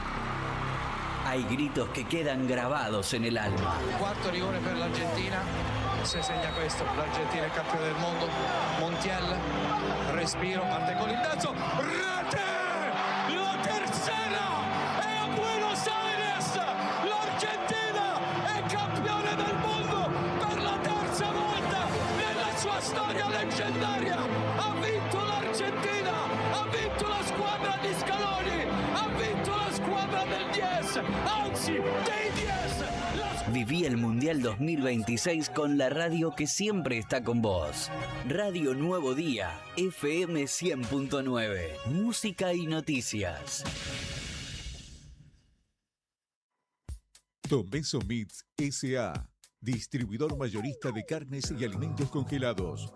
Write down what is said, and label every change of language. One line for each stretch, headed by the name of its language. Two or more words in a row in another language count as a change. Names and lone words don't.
Spanish: Hay gritos que quedan grabados en el alma.
Italian: Cuarto rigore per l'Argentina. se segna questo, l'Argentina è campione del mondo, Montiel, respiro, parte con il naso, rete,
Spanish: la tercera,
Italian: e a Buenos Aires, l'Argentina è campione del mondo per la terza volta nella sua storia leggendaria, ha vinto l'Argentina, ha vinto la squadra di Scaloni, ha vinto la squadra del 10, anzi dei 10.
Spanish: Viví el Mundial 2026 con la radio que siempre está con vos. Radio Nuevo Día, FM 100.9. Música y noticias. Tomeso Meats S.A., distribuidor mayorista de carnes y alimentos congelados.